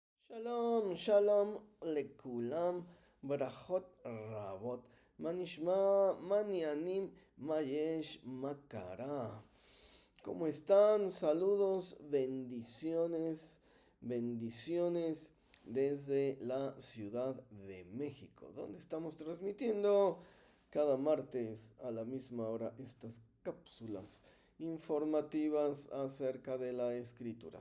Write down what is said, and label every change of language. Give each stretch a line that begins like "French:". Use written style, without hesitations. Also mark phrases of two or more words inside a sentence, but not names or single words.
Hebrew: שלום, שלום, לכולם, ברכות רבות, מה נשמע, מה העניינים, מה יש, מה קרה.
Spanish: ¿Cómo están? Saludos, bendiciones, bendiciones desde la Ciudad de México, donde estamos transmitiendo cada martes a la misma hora estas cápsulas informativas acerca de la escritura.